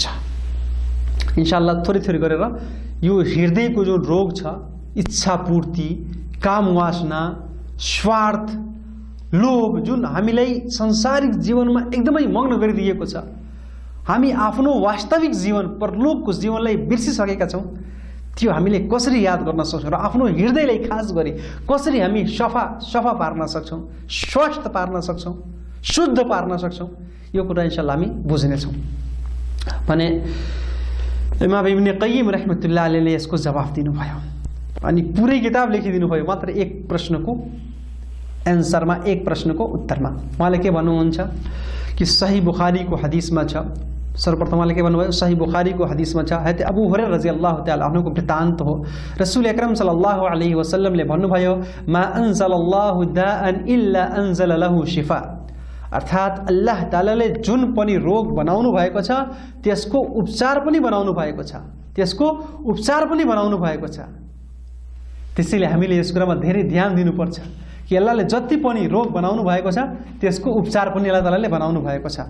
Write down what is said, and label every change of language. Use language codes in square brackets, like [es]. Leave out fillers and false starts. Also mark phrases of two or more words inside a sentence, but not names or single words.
[ne] इन्शाअल्लाह थोरै थोरै गरेर यो हृदयको जो रोग छ, इच्छा पूर्ति, काम वासना, स्वार्थ, लोभ, जुन हामीलाई सांसारिक जीवनमा एकदमै मग्न गरिदिएको छ, हामी आफ्नो वास्तविक जीवन, परलोकको जीवनलाई बिर्सिसकेका छौँ। त्यो हामीले कसरी याद गर्न सक्छौँ र आफ्नो हृदयलाई खास गरी कसरी हामी सफा पार्न सक्छौँ, स्वस्थ पार्न सक्छौँ, शुद्ध पार्न सक्छौँ, यो कुरा इन्शाअल्लाह हामी बुझ्नेछौँ भने इमाम इब्न कय्यिम [ar] رحمة الله عليه [ne] यसको जवाफ दिनुभयो अनि पुरै किताब लेखिदिनु भयो मात्र एक प्रश्नको एन्सरमा, एक प्रश्नको उत्तरमा। उहाँले के भन्नुहुन्छ कि सही बुखारीको हदिसमा छ, सर्वप्रथम उहाँले के भन्नुभयो, सही बुखारीको हदिसमा छ, हजरत अबू हुरैरा [ar] رضي الله تعالى [ne] अन्हुको वृत्तान्त हो। रसूल अकरम [ar] صلى الله عليه [ne] वसल्लमले भन्नुभयो, [ar] ما أنزل الله داء إلا أنزل له شفاء, [ne] अर्थात् अल्लाह तालाले जुन पनि रोग बनाउनु भएको छ त्यसको उपचार पनि बनाउनु भएको छ, त्यसको उपचार पनि बनाउनु भएको छ। त्यसैले हामीले यस कुरामा धेरै ध्यान दिनुपर्छ कि अल्लाहले जति पनि रोग बनाउनु भएको छ त्यसको उपचार पनि अल्लाह तालाले बनाउनु भएको छ।